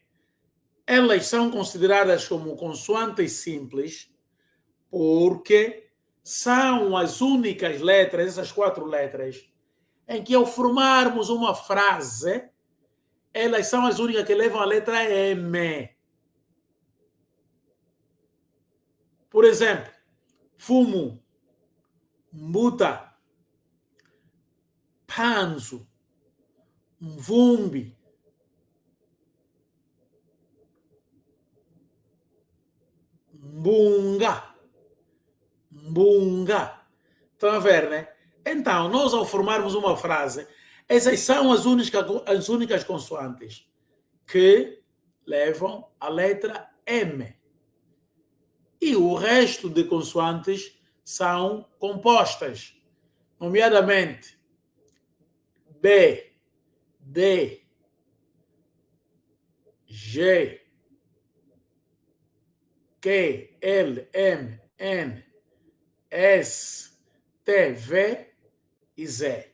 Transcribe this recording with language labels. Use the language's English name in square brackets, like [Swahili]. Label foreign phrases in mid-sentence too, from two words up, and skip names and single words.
[Portuguese] Elas são consideradas como consoantes simples porque são as únicas letras, essas 4 letras, em que ao formarmos uma frase, elas são as únicas que levam a letra M. Por exemplo, fumo, [Kongo] mbuta, panzo, mvumbi, mbunga. [Portuguese] Estão a ver, né? Então, nós ao formarmos uma frase, essas são as únicas consoantes que levam a letra M. E o resto de consoantes são compostas, nomeadamente B, D, G, Q, L, M, N, S, T, V e Z.